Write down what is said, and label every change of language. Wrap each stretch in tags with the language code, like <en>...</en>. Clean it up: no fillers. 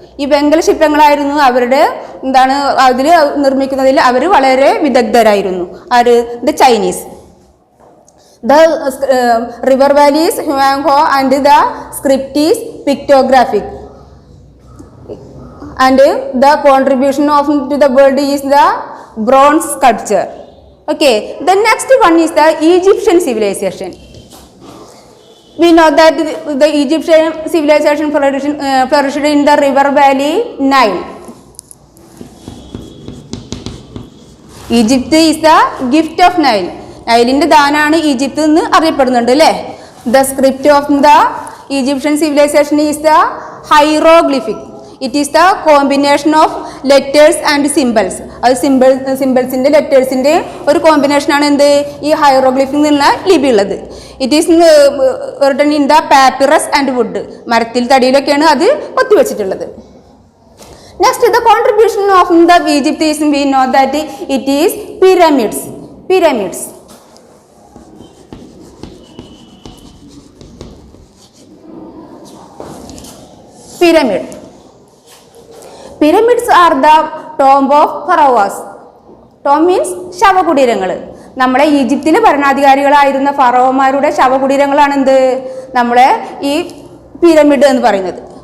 <ml>ഈ വെങ്കലശില്പങ്ങളായിരുന്നു അവരുടെ അതിൽ നിർമ്മിക്കുന്നതിൽ അവർ വളരെ വിദഗ്ധരായിരുന്നു. ആര്?</ml> <en>The Chinese. The river valley is Huanghe and the script is pictographic. And the contribution to the world is the bronze sculpture. Okay. The next one is the Egyptian civilization. We know that the Egyptian civilization flourished in the river valley Nile. Egypt is the gift of Nile.</en> <ml>നൈലിൻ്റെ ദാനാണ് Egypt എന്ന് അറിയപ്പെടുന്നുണ്ട് അല്ലേ.</ml> <en>The script of the Egyptian civilization is the hieroglyphic. It is the combination of letters and symbols.</en> <ml>അത് സിമ്പിൾസിൻ്റെ ലെറ്റേഴ്സിൻ്റെ ഒരു കോമ്പിനേഷനാണ് എന്ത് ഈ hieroglyphic എന്നുള്ള ലിപി ഉള്ളത്.</ml> <en>It is written in the papyrus and wood.</en> <ml>മരത്തിൽ തടിയിലൊക്കെയാണ് അത് കൊത്തിവെച്ചിട്ടുള്ളത്.</ml> <en>Next, the contribution of the Egypt is, we know that it is pyramids. Pyramids. Pyramid. Pyramids are the tomb of pharaohs. Tomb means ശവകുടീരങ്ങൾ.</en> <ml>നമ്മളെ ഈജിപ്തിലെ ഭരണാധികാരികളായിരുന്ന ഫറോമാരുടെ ശവകുടീരങ്ങളാണ് എന്ത് നമ്മളെ ഈ pyramid എന്ന് പറയുന്നത്.</ml>